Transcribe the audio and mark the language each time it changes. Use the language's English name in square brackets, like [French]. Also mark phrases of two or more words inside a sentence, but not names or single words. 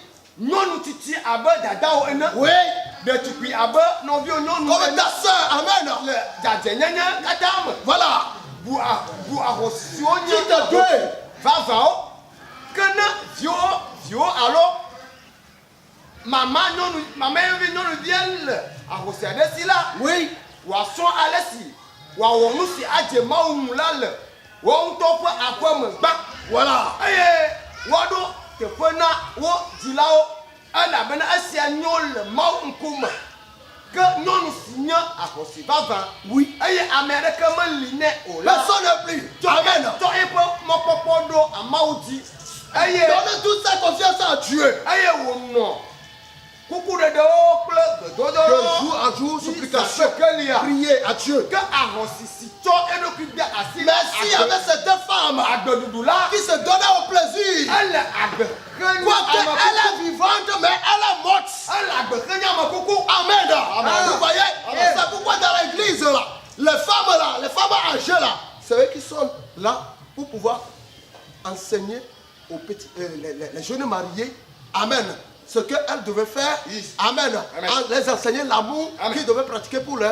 [French] Oui. Comme ta soeur. Amen. Voilà. Titre 2. [Ewe] Maman nyɔnu vie le ahosia ɖe si la. [French] Oui. [Ewe] Wòasɔ ale si wòawɔ nu si adze Mawu ŋu la le wo ŋutɔ ƒe aƒe me gbã. [French] Voilà. [Ewe] Eye woaɖo teƒe na wo dzilawo elabena esia nyo le Mawu ŋkume. Ke nyɔnu si nye ahosi vavã. [French] Oui. [Ewe] Eye ame aɖeke meli nɛ o la. [French] Personne ne prie. Amen. [Ewe] Tɔ eƒe mɔkpɔkpɔ ɖo amawu dzi. Eye [French] donnez toute sa confiance à Dieu. [Ewe] Eye wònɔ kuku ɖeɖewo kple [French] De [Ewe] gbedodoɖo [French] jour en jour, supplication. [Ewe] kelia. [French] Priez à Dieu. [Ewe] Que ahosi tsɔ eɖokui de asi. [French] Mais s'il y avait cette femme [Ewe] agbeɖuɖu la [French] qui se donnait au plaisir, [Ewe] ele agbe xenye [French] quoique elle [Ewe] amekuku. [French] est vivante, mais elle est morte. [Ewe] Ele agbe xenye amekuku. [French] Amen. Vous voyez, c'est pourquoi dans l'église là, les femmes âgées là, c'est eux qui sont là pour pouvoir enseigner aux petits, les jeunes mariés. Amen. Ce qu'elles devaient faire. Amen. Les enseigner l'amour qu'ils devaient pratiquer pour leur.